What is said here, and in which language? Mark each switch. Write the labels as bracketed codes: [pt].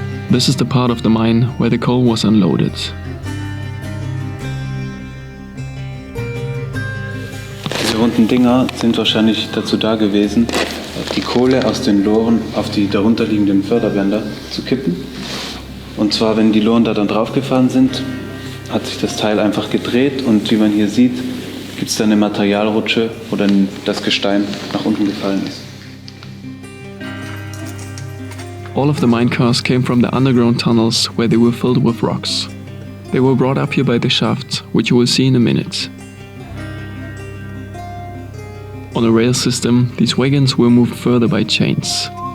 [en] This is the part of the mine where the coal was unloaded. [de] Diese runden Dinger sind wahrscheinlich dazu da gewesen, die Kohle aus den Loren auf die darunterliegenden Förderbänder zu kippen. Und zwar, wenn die Loren da dann draufgefahren sind, hat sich das Teil einfach gedreht und wie man hier sieht, gibt es dann eine Materialrutsche, wo dann das Gestein nach unten gefallen ist. [en] All of the minecars came from the underground tunnels where they were filled with rocks. They were brought up here by the shaft, which you will see in a minute. On a rail system, these wagons were moved further by chains.